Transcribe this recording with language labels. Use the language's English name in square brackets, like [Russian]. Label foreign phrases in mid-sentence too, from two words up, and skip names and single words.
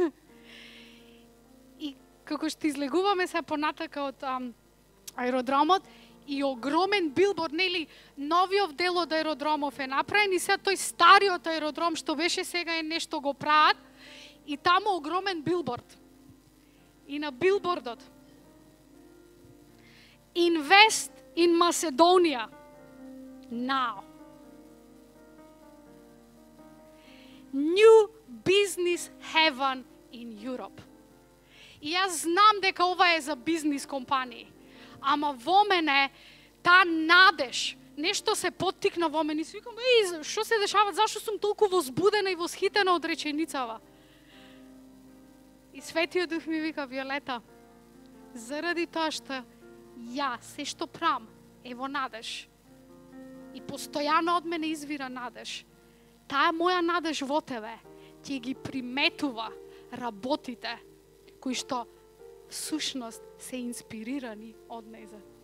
[Macedonian] И како што излегуваме се понатака од аеродромот, и огромен билборд, нели, новиот дел од аеродромов е направен и сега тој стариот аеродром што беше сега е нешто го прават и таму огромен билборд. И на билбордот [English] Invest in Macedonia now. New business heaven in Europe. [Macedonian] И јас знам дека ова е за бизнис компании. Ама во мене та надеж, нешто се поттикна во мене и си викам, што се дешава, зашто сум толку возбудена и восхитена од реченицава? И Светиот Дух ми вика, Виолета, заради тоа што ја се што правам е во надеж и постојано од мене извира надеж, таа моја надеж во тебе ќе ги приметува работите кои што всушност се инспирирани од нејзе.